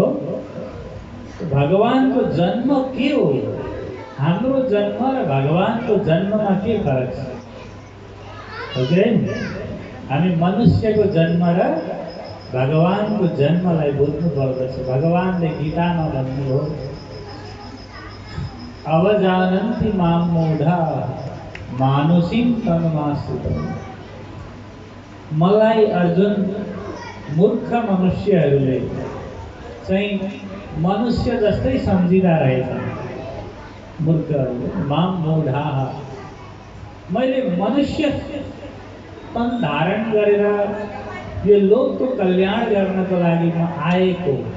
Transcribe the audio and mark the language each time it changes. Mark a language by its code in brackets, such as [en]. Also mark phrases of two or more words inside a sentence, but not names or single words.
[ne] भगवानको जन्म के हो? हाम्रो जन्म र भगवानको जन्ममा के फरक छ? ओके, हामी मनुष्यको जन्म र भगवानको जन्मलाई बुझ्नु पर्दछ। भगवानले गीतामा भन्नुभयो, [sa] अवजानन्ति मां मूढा मानुषीं तनुमाश्रितम्। [ne] मलाई अर्जुन मूर्ख मनुष्यहरूले चाहिँ मनुष्य जस्तै सम्झिँदा रहेछन्। मूर्खहरूले [sa] मां मूढा, [ne] मैले मनुष्य तन धारण गरेर यो लोकको कल्याण गर्नको लागि म आएको।